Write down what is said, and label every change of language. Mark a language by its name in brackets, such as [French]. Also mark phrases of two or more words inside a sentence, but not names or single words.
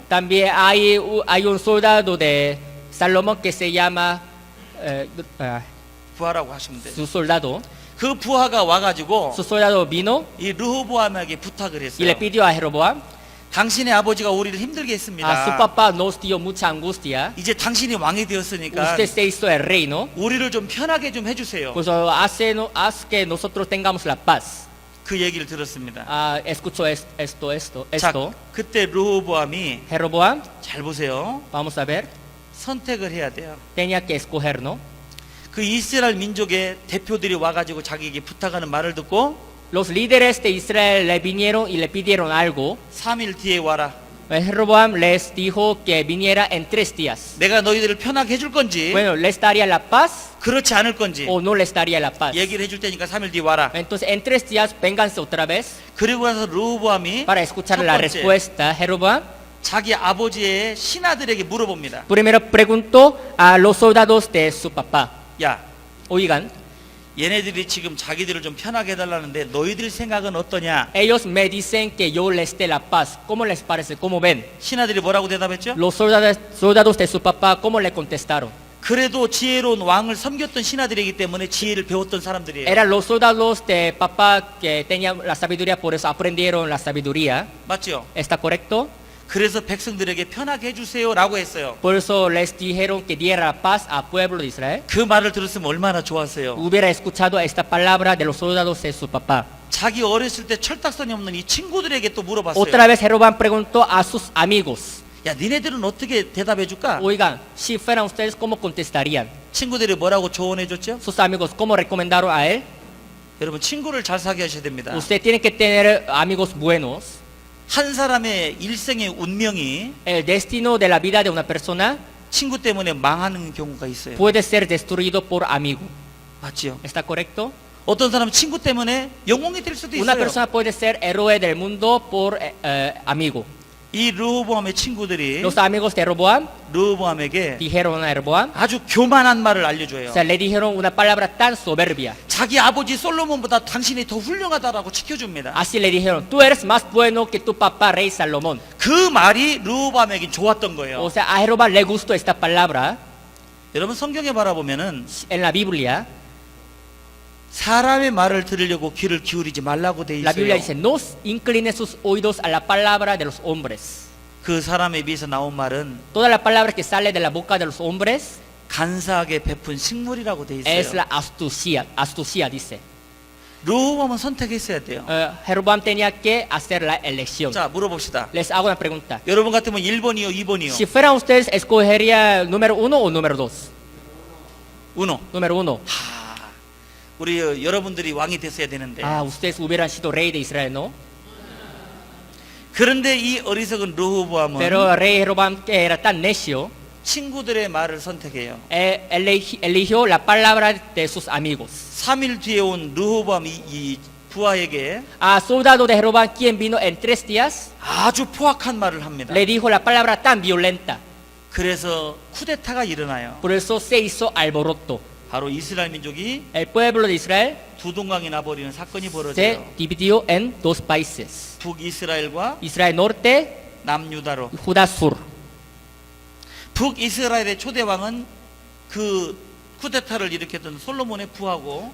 [Spanish] también hay un soldado de Salomón que se llama [Korean] 부하라고 하시면 돼요. [Spanish] su soldado. [Korean] 그 부하가 와가지고 [Spanish] Su soldado vino [Korean] 이 르호보암에게 부탁을 [Spanish] y [Korean] 했어요. [Spanish] le pidió a Jeroboam, [Korean] 당신의 아버지가 우리를 힘들게 [Spanish] a su [Korean] 했습니다. [Spanish] papá nos dio mucha angustia. [Korean] 이제 당신이 왕이 되었으니까 [Spanish] Usted se hizo el rey, ¿no? [Korean] 우리를 좀 편하게 좀 해주세요. [Spanish] Pues haz que nosotros tengamos la paz. [Korean] 그 얘기를 들었습니다. [Spanish] Escucho esto. [Korean] 자, 그때 르호보암이 [Spanish] Jeroboam, [Korean] 잘 보세요. [Spanish] vamos a ver, [Korean] 선택을 해야 돼요. [Spanish] tenía que escoger, ¿no? [Korean] 그 이스라엘 민족의 대표들이 와가지고 자기에게 부탁하는 말을 듣고 [Spanish] Los líderes de Israel le vinieron y le pidieron algo. [Korean] 3일 뒤에 와라. [Spanish] Jeroboam les dijo que viniera en 3 días. [Korean] 내가 너희들을 편하게 해줄 건지 [Spanish] Bueno, ¿les daría la paz [Korean] 그렇지 않을 건지 [Spanish] o no les daría la paz? [Korean] 얘기를 해줄 테니까 3일 뒤에 와라. [Spanish] Entonces, en 3 días, vénganse otra vez [Korean] 그리고 나서 르호보암이 [Spanish] para escuchar [Korean] 첫 [Spanish] la [Korean] 번째 [Spanish] respuesta. Jeroboam [Korean] 자기 아버지의 신하들에게 물어봅니다. [Spanish] primero preguntó a los soldados de su papá. [Korean] 야, [Spanish] Oigan, [Korean] 얘네들이 지금 자기들을 좀 편하게 해달라는데 너희들 생각은 어떠냐? [Spanish] ellos me dicen que yo les dé la paz. ¿Cómo les parece? ¿Cómo ven? [Korean] 신하들이 뭐라고 대답했죠? [Spanish] Los soldados de su papá, ¿cómo le contestaron? [Korean] 그래도 지혜로운 왕을 섬겼던 신하들이기 때문에 지혜를 배웠던 사람들이에요. [Spanish] Eran los soldados de papá que tenían la sabiduría, por eso aprendieron la sabiduría. [Korean] 맞죠? [Spanish] ¿Está correcto? [Korean] 그래서 백성들에게 편하게 해주세요라고 했어요. [Spanish] Por eso les dijeron que diera paz al pueblo de Israel. [Korean] 그 말을 들었으면 얼마나 좋았어요. [Spanish] Hubiera escuchado esta palabra de los soldados de su papá. [Korean] 자기 어렸을 때 철딱선이 없는 이 친구들에게 또 물어봤어요. [Spanish] Otra vez Jeroboam preguntó a sus amigos. [Korean] 야, 니네들은 어떻게 대답해 줄까? [Spanish] Oigan, si fueran ustedes, ¿cómo contestarían? [Korean] 친구들이 뭐라고 조언해 줬죠? [Spanish] Sus amigos, ¿cómo recomendaron a él? [Korean] 여러분, 친구를 잘 사귀어야 됩니다. [Spanish] Usted tiene que tener amigos buenos. [Korean] 한 사람의 일생의 운명이 [Spanish] El destino de la vida de una persona [Korean] 친구 때문에 망하는 경우가 있어요. [Spanish] puede ser destruido por amigo. [Korean] 맞죠? [Spanish] ¿Está correcto? [Korean] 어떤 사람은 친구 때문에 영웅이 될 수도 [Spanish] Una [Korean] 있어요. [Spanish] persona puede ser héroe del mundo por amigo. [Korean] 이 르호보암의 친구들이 [Spanish] Los amigos de Jeroboam [Korean] 르호보암에게 [Spanish] dijeron a Jeroboam, [Korean] 아주 교만한 말을 알려줘요. [Spanish] o sea, le dijeron una palabra tan soberbia. [Korean] 자기 아버지 솔로몬보다 당신이 더 훌륭하다라고 지켜줍니다. [Spanish] Así le dijeron, tú eres más bueno que tu papá rey Salomón. [Korean] 그 말이 르호보암에게 좋았던 거예요. [Spanish] O sea, a Jeroboam le gustó esta palabra. [Korean] 여러분 성경에 바라보면은 [Spanish] En la Biblia, [Korean] 사람의 말을 들으려고 귀를 기울이지 말라고 돼 [Spanish] la Biblia [Korean] 있어요. [Spanish] dice, no incline sus oídos a la palabra de los hombres. [Korean] 그 사람에 비해서 나온 말은 [Spanish] Todas las palabras que salen de la boca de los hombres [Korean] 간사하게 베푼 식물이라고 돼 [Spanish] es [Korean] 있어요. [Spanish] la astucia dice. [Korean] 르호보암은 선택했어야 돼요. [Spanish] Jeroboam tenía que hacer la elección. [Korean] 자, 물어봅시다. [Spanish] Les hago una pregunta. [Korean] 여러분 같으면 1번이요, 2번이요? [Spanish] Si fueran ustedes, ¿escogería número 1 o número 2? 우노. Número 1. [Korean] 우리 여러분들이 왕이 됐어야 되는데. [Spanish] Ah, ustedes hubieran sido rey de Israel, ¿no? [Korean] 그런데 이 어리석은 르호보암은 [Spanish] Pero el rey Jeroboam, que era tan necio, [Korean] 친구들의 말을 선택해요. [Spanish] eligió la palabra de sus amigos. [Korean] 3일 뒤에 온 르호보암 이 부하에게 [Spanish] A soldado de Jeroboam, quien vino en 3 días, [Korean] 아주 포악한 말을 합니다. [Spanish] le dijo la palabra tan violenta. [Korean] 그래서 쿠데타가 일어나요. [Spanish] Por eso se hizo alboroto. [Korean] 바로 이스라엘 민족이 [Spanish] El pueblo de Israel [Korean] 두 동강이 나버리는 사건이 [Spanish] se [Korean] 벌어져요. [Spanish] dividió en 2 países. [Korean] 북이스라엘과 [Spanish] Israel norte [Korean] 남유다로. [Spanish] y Judá sur. [Korean] 북이스라엘의 초대왕은 그 쿠데타를 일으켰던 솔로몬의 부하고